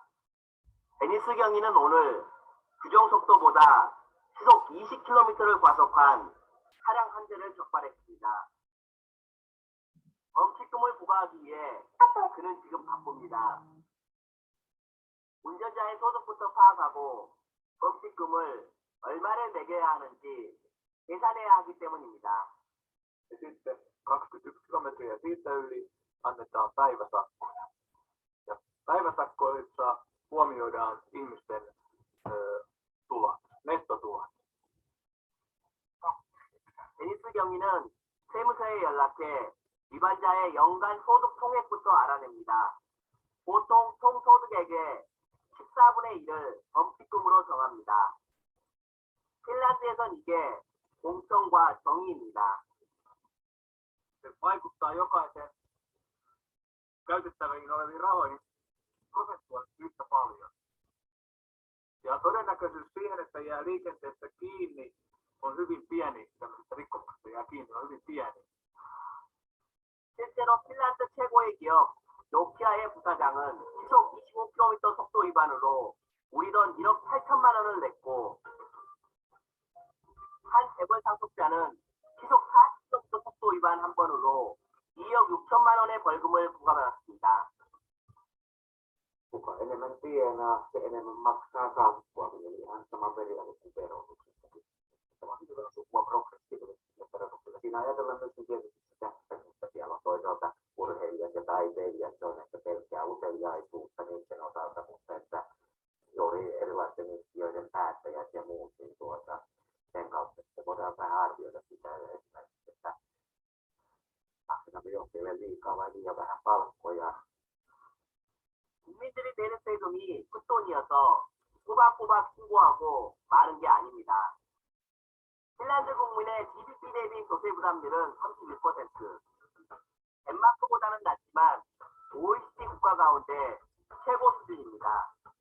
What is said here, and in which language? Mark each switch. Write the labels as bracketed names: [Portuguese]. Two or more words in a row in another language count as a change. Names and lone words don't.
[Korean] 데니스 경위는 오늘 규정속도보다 시속 20km를 과속한 차량 한 대를 적발했습니다. 범칙금을 부과하기 위해 그는 지금 바쁩니다. 운전자의 소득부터 파악하고 범칙금을 얼마를 매겨야 하는지 계산해야 하기 때문입니다. [Finnish] Ja sitten 21 kilometriä siitä yli annetaan päiväsakkoja. Ja päiväsakkoissa huomioidaan ihmisten tulot, nettotulot. [Korean] 데니스 경위는 세무서에 연락해 위반자의 연간 소득 총액부터 알아냅니다. 보통 총소득액의 14분의 1을 범칙금으로 정합니다. 핀란드에선 이게 공평과 정의입니다. [Finnish] Se vaikuttaa jokaisen käytettäviin oleviin rahoihin prosentuaalisesti yhtä paljon. Ja todennäköisyys siihen, että jää liikenteestä kiinni, on hyvin pieni. Tämmöisestä rikkomuksesta jää kiinni, on hyvin pieni. [Korean] 실제로 핀란드 최고의 기업 노키아의 부사장은 시속 25km 속도 위반으로 우리 돈 1억 8천만 원을 냈고 한 재벌 상속자는 시속 40km 속도 위반 한 번으로 2억 6천만 원의 벌금을 부과받았습니다. [Finnish] Kuka enemmän tienaa, se enemmän maksaa sakkoa, eli ihan sama periaate kuin verotuksessakin. Tämä on hyvä sukua progressiivisesti verotuksella. Siinä ajatellaan myöskin tietysti sitä, että siellä on toisaalta urheilijat ja taiteilijat, se on ehkä pelkkää uteliaisuutta niiden osalta, mutta että juuri erilaisten yhtiöiden päättäjät ja muut, niin sen kautta että voidaan vähän arvioida sitä esimerkiksi, että maksetaanko johtajille liikaa vai liian vähän palkkoja. [Korean] 국민들이 내는 세금이 푼돈이어서 꼬박꼬박 신고하고 마는 게 아닙니다. 핀란드 국민의 GDP 대비 조세 부담률은 31%. 덴마크보다는 낮지만 OECD 국가 가운데 최고 수준입니다.